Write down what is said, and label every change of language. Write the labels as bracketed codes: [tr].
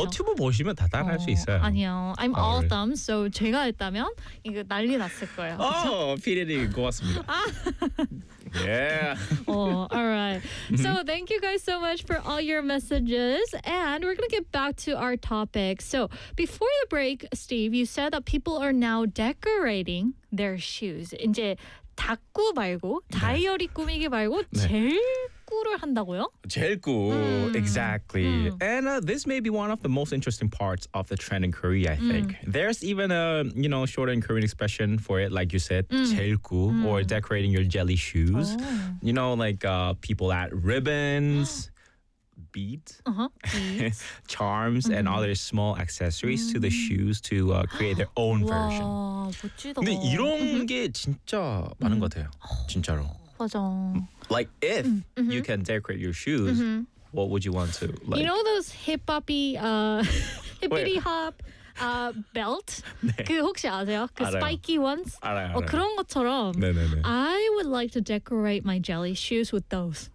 [ko] 너튜브 보시면 다 따라할 수 있어요. 아니요. [en] I'm all thumbs. [ko] So 제가 했다면 이거 난리 났을 거예요. 그쵸? Oh, PDD, 고맙습니다. Yeah. [en] Oh, all right. So thank you guys so much for all your messages. And we're going to get back to our topic. So before the break, Steve, you said that people are now decorating their shoes. [ko] 이제 다꾸 말고 다이어리 꾸미기 말고 제일 꾸를 한다고요? 제일 꾸. [en] Exactly. And this may be one of the most interesting parts of the trend in Korea, I think. There's even a, you know, shorter in Korean expression for it, like you said, 제일 꾸, or decorating your jelly shoes. Oh. You know, like people add ribbons, beads, charms, and other small accessories to the shoes to create their own version. [ko] 멋지다. 근데 이런 게 진짜 많은 것 같아요. 진짜로. 맞아. [en] Like if you can decorate your shoes, what would you want to? Like? You know those hip-hoppy, hippity hop belt? [ko] 네. 그 혹시 아세요? 그 알아요. [en] spiky ones? [ko] 알아요. 어, 그런 것처럼. 네네네. [en] I would like to decorate my jelly shoes with those.